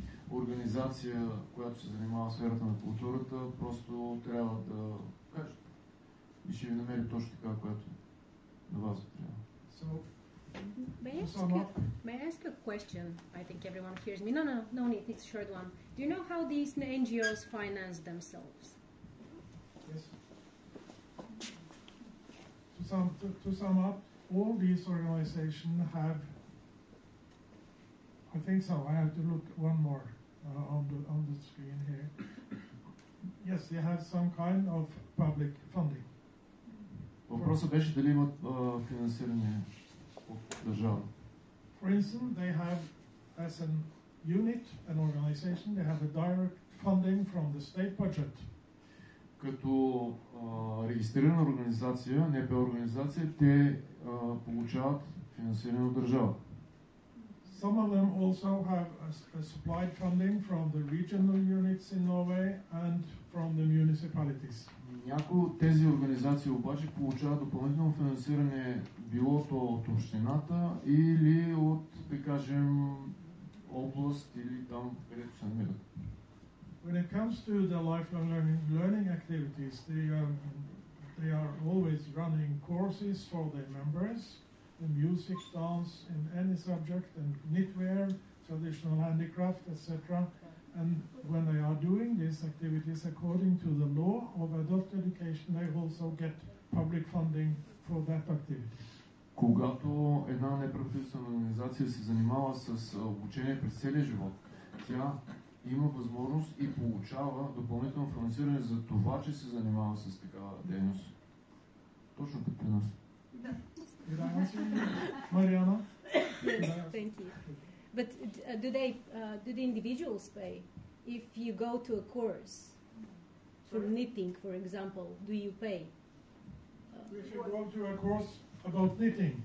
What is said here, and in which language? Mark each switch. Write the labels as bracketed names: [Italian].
[Bulgarian] организация, която се занимава в сферата на културата, просто трябва да кажете. И ще ви намери точно така, която на вас трябва. [English] May I ask a question? I think everyone hears me. No need. It's a short one. Do you know how these NGOs finance themselves? Yes. To sum up, all these organizations have, I think so, I have to look one more on the screen here. Yes, they have some kind of public funding. [Bulgarian] Въпросът беше дали имат финансиране от държава. [English] For instance, they have, as an unit, an organization, they have a direct funding from the state budget. [Bulgarian] Като регистрирана организация, НПО организация, те получават финансиране от държава. [English] Some of them also have supplied funding from the regional units in Norway and from the municipalities. [Bulgarian] Някои от тези организации обаче получават допълнително финансиране било то от общината или от, да кажем, област или там, където се намират. [English] When it comes to the lifelong learning activities, they are always running courses for their members, in music, dance, in any subject, and knitwear, traditional handicraft, etc. And when they are doing these activities according to the law of adult education, they also get public funding for that activity. [Bulgarian] Когато една неправителствена организация се занимава с обучение през целия живот, тя има възможност и получава допълнително финансиране за това, че се занимава с такава дейност. Точно като при нас. [English] Did I answer you, Mariana? Yes, thank you. But do the individuals pay? If you go to a course for knitting, for example, do you pay? If you go to a course about knitting,